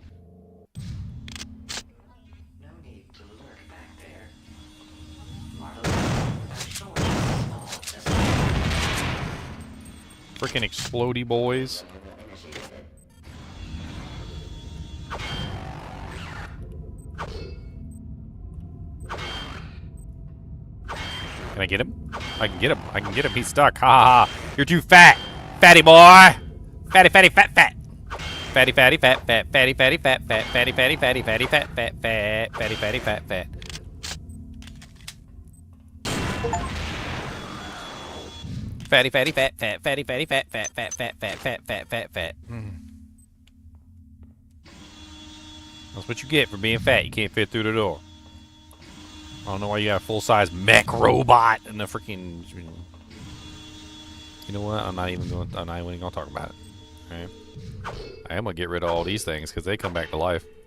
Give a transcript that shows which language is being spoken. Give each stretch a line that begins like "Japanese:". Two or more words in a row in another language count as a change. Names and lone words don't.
English: Freaking explodey boys. Can I get him? I can get him. I can get him. He's stuck. Ha ha ha. You're too fat. Fatty boy. Fatty, fatty, fat, fat. Fatty, fatty, fat, fat. Fatty, fatty, fat, fat. Fatty, fatty, fatty, fatty, fat, fat, fat. Fatty, fatty, fat, fat. Fatty, fatty, fat, fat. Fatty, fatty, fat, fat, fat, fat, fat, fat, fat, fat, fat. That's what you get for being fat. You can't fit through the door. I don't know why you got a full-size mech robot and a freaking. You know what? I'm not even going to talk about it. Okay. I am gonna get rid of all these things because they come back to life.